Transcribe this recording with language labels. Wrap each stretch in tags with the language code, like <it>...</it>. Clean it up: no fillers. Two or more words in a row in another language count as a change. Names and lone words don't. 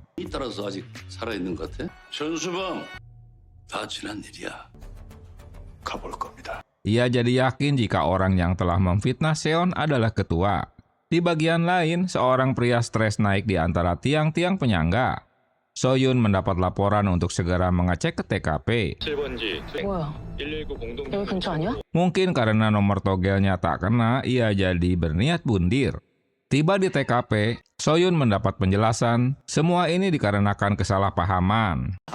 <ko>따라서 아직 살아있는 것 같아? 천수범, 다 지난 일이야. 가볼 겁니다.</ko> <id>Ia jadi yakin jika orang yang telah memfitnah Seon adalah ketua. Di bagian lain, seorang pria stres naik di antara tiang-tiang penyangga. Soyun mendapat laporan untuk segera mengecek ke TKP.</id> <ko>뭐야? 여기 근처 아니야?</ko> <id>Mungkin karena nomor togelnya tak kena, ia jadi berniat bundir. Tiba di TKP, Soyun mendapat penjelasan, semua ini dikarenakan kesalahpahaman.</id>